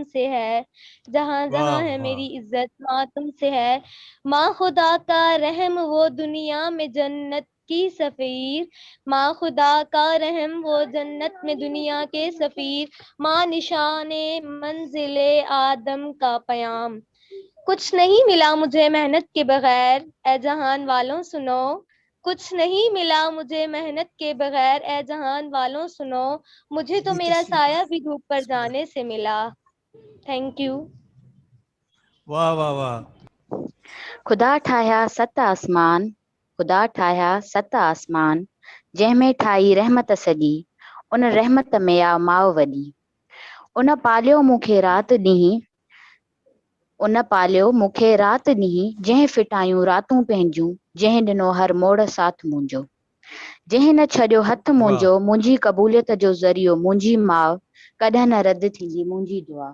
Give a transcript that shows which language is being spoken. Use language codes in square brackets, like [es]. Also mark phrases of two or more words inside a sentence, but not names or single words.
[ur] سے ہے، جہاں جہاں ہے میری عزت ماں تم سے ہے، ماں خدا کا رحم وہ دنیا میں جنت کی سفیر، ماں خدا کا رحم وہ جنت میں دنیا کے سفیر، ماں نشان منزل آدم کا پیام، کچھ نہیں ملا مجھے محنت کے بغیر، اے جہان والوں سنو، کچھ نہیں ملا مجھے محنت کے بغیر، اے جہان والوں سنو، مجھے تو میرا سایہ بھی دھوپ پر جانے سے ملا۔ [en] thank you. [ur] واہ واہ واہ۔ [sd] خدا ٹھایا ست آسمان، خدا ٹھایا ست آسمان، جंहिं में ठाही रहमत सॼी, उन रहमत में आ माउ वॾी, उन पालियो मूंखे राति ॾींहुं, उन पालियो मूंखे राति ॾींहुं, जंहिं फिटायूं रातूं पंहिंजूं, जंहिं ॾिनो हर मोड़ साथ मुंहिंजो, जंहिं न छॾियो हथ मुंहिंजो, मुंहिंजी क़बूलियत जो ज़रियो मुंहिंजी माउ, कॾहिं न रद थींदी मुंहिंजी दुआ।